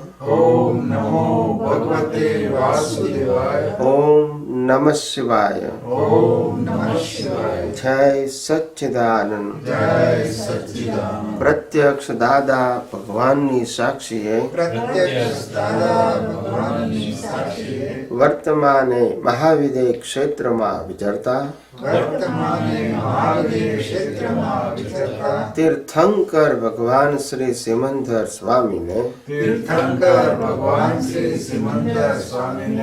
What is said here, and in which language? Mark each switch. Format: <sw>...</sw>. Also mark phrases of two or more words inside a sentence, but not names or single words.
<sa>ओम नमो भगवते वासुदेवाय ओम नमः शिवाय ओम नमः शिवाय।</sa> <hi>जय सच्चिदानंद जय सच्चिदानंद।</hi> <gu>પ્રત્યક્ષ દાદા ભગવાનની સાક્ષીએ પ્રત્યક્ષ દાદા ભગવાનની સાક્ષીએ વર્તમાને મહાવિદે ક્ષેત્રમાં વિચરતા વર્તમાને મહાદેવ ક્ષેત્રમાં વિચરતા તીર્થંકર ભગવાન શ્રી સિમંદર સ્વામીને તીર્થંકર ભગવાન શ્રી સિમંદર સ્વામીને</gu>